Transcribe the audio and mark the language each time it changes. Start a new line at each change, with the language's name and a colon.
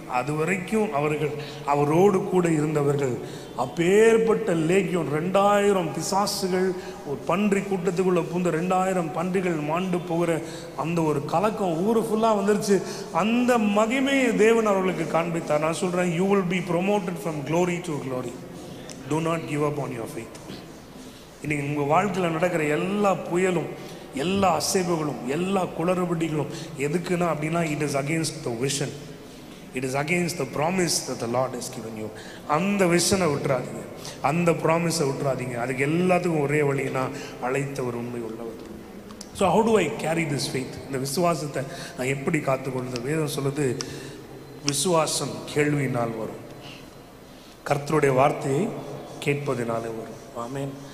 Tamil: அது வரைக்கும் அவரோடு கூட இருந்தவர்கள் அப்பேற்பட்ட லேகியம் 2000 பிசாசுகள் ஒரு பன்றி கூட்டத்துக்குள்ள பூந்த 2000 பன்றிகள் மாண்டு போகிற அந்த ஒரு கலக்கம் ஊரு ஃபுல்லாக வந்துருச்சு. அந்த மகிமையை தேவன் அவர்களுக்கு காண்பித்தார். நான் சொல்கிறேன்,
English: you will be promoted from glory to glory. Do not give up on your faith.
Tamil: இன்னைக்கு உங்கள் வாழ்க்கையில் நடக்கிற எல்லா புயலும், எல்லா அசைவுகளும், எல்லா குளறுபடிகளும் எதுக்குன்னா அப்படின்னா,
English: it is against the vision. It is against the promise that the Lord has given you.
Tamil: அந்த விஷனை விட்டுறாதீங்க, அந்த ப்ராமிஸை விட்டுறாதீங்க. அதுக்கு எல்லாத்துக்கும் ஒரே வழினா அழைத்தவர் உண்மை உள்ளவர்.
English: So how do I carry this faith?
Tamil: இந்த விசுவாசத்தை நான் எப்படி காத்துக்கொள்வது? வேதம் சொல்லுது, விசுவாசம் கேள்வியினால் வரும், கர்த்தருடைய வார்த்தையை கேட்பதினாலே வரும். ஆமென்.